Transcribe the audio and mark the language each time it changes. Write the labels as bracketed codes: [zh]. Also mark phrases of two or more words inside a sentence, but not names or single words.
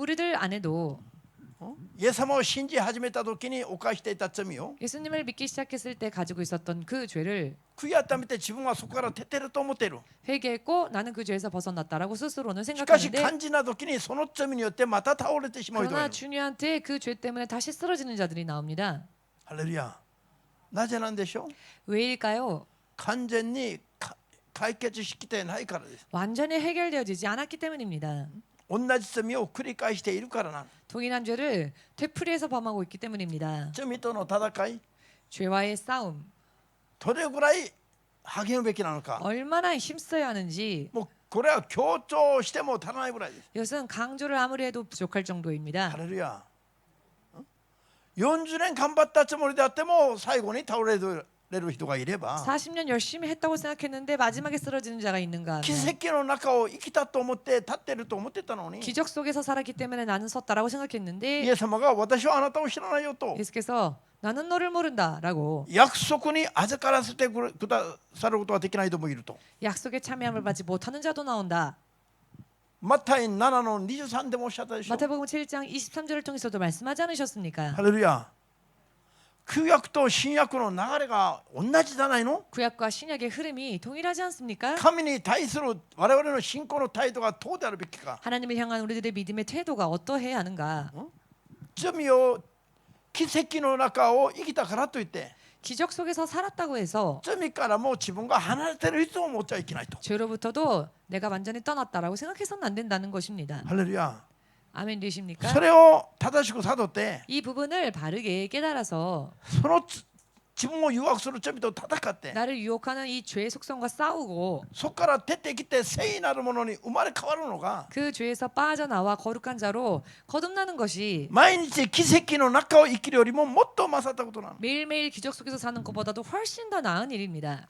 [ko] 우리들 안에도 [ja] イエス様を信じ始めた時に犯していた罪を [ko] 예수님을 믿기 시작했을 때 가지고 있었던 그 죄를 [ja] 悔い改めて自分はそこから出てると思っている [ko] 회개했고 나는 그 죄에서 벗어났다라고 스스로는 [ja] しかし [ko] 생각하는데 [ja] 肝心な時にその罪によってまた倒れてしまう人が [ko] 그러나 [ja] いる [ko] 중요한테 그 죄 때문에 다시 쓰러지는 자들이 나옵니다. [ja] ハレルヤなぜなんでしょう [ko] 왜일까요? [ja] 完全に解決しきてないからです [ko] 완전히 해결되어지지 않았기 때문입니다. [ja] 同じ罪を繰り返しているからな [ko] 동일한 죄를 되풀이해서 범하고 있기 때문입니다. [ja] 罪との戦い [ko] 죄와의 싸움 [ja] どれぐらい励むべきなのか [ko] 얼마나 힘써야 하는지 [ja] もうこれは強調しても足らないぐらいです [ko] 이것은 강조를 아무리 해도 부족할 [ja] ハ [ko] 정도입니다. [ja] レルヤ40年頑張ったつもりであっても最後に倒れる人がいれば [ko] 40년 열심히 했다고 생각했는데 마지막에 쓰러지는 자가 있는가 [ja] 奇 [ko] 하면 [ja] 跡の中を生きたと思って立ってると思ってたのに [ko] 기적 속에서 살았기 때문에 나는 섰다라고 [ja] イ [ko] 생각했는데 [ja] エス様が私はあなたを知らないよと [ko] 예수께서 나는 너를 모른다라고 [ja] 約束に預からせてくださることができない人もいると [ko] 약속에 참여함을 받지 못하는 자도 나온다. [ja] マタイ7の23でもおっしゃったでしょ [ko] 마태복음 7장 23절을 통해서도 말씀하지 않으셨습니까? [ja] ハレルヤ旧約と新約の流れが同じじゃないの [ko] 구약과 신약의 흐름이 동일하지 않습니까? [ja] 神に対する我々の信仰の態度がどうであるべきか [ko] 하나님을 향한 우리들의 믿음의 태도가 어떠해야 하는가? [ja] 罪を奇跡の中を生きたからといって [ko] 기적 속에서 살았다고 해서 [ja] 罪からもう自分が離れてる人を持っちゃいけないと [ko] 죄로부터도 내가 완전히 떠났다라고 생각해서는 안 된다는 것입니다. [ja] ハレルヤ [ko] 아멘 되십니까? [ja] それを正しく悟って [ko] 이 부분을 바르게 깨달아서 [ja] その自分を誘惑する罪と戦って [ko] 나를 유혹하는 이 죄의 속성과 싸우고 [ja] そこから出てきて聖なるものに生まれ変わるのが [ko] 그 죄에서 빠져나와 거룩한 자로 거듭나는 것이 [ja] 毎日奇跡の中を生きるよりももっと勝ったことなの [ko] 매일매일 기적 속에서 사는 것보다도 훨씬 더 나은 일입니다.